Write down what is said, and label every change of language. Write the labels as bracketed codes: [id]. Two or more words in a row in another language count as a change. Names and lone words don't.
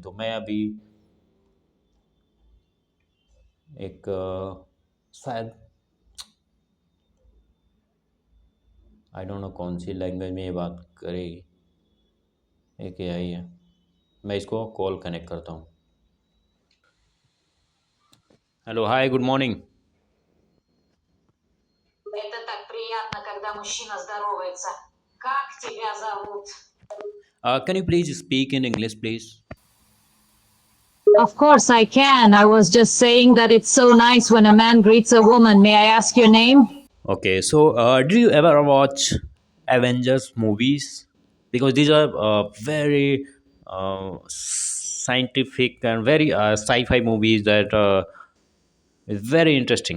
[hi] तो मैं अभी एक शायद [en] I don't know [hi] कौन सी लैंग्वेज में ये बात करेगी, एक एआई है। मैं इसको [en] call connect [hi] करता हूँ। [en] Hello, hi, good morning. [ru] Это так приятно, когда мужчина здоровается. Как тебя зовут? [en] Can you please speak in English please? Of course I can. I was just saying that it's so nice when a man greets a woman. May I ask your name? Okay, so do you ever watch Avengers movies? Because these are very scientific and very sci-fi movies that is very interesting.